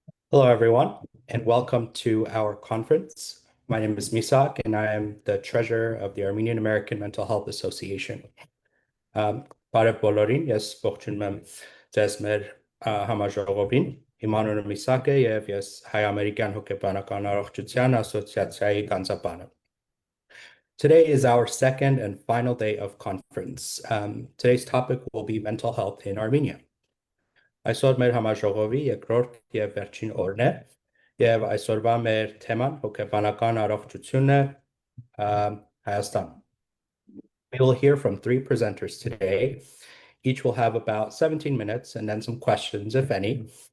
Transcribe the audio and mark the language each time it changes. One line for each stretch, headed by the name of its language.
English: Hello, everyone, and welcome to our conference. My name is Misak, and I am the treasurer of the Armenian American Mental Health Association.
Armenian: Բարև բոլորին, ես ողջունում եմ ձեզ մեր համաժողովին։ Իմ անունը Միսակ է եւ ես Հայ-ամերիկյան հոգեբանական առողջության ասոցիացիայի ղանձապանը։
English: Today is our second and final day of conference. Today's topic will be mental health in Armenia.
Armenian: Այսօր մեր համաժողովի երկրորդ եւ վերջին օրն է եւ այսօրվա մեր թեման հոգեբանական առողջությունը Հայաստան.
English: We will hear from three presenters today. Each will have about 17 minutes and then some questions, if any.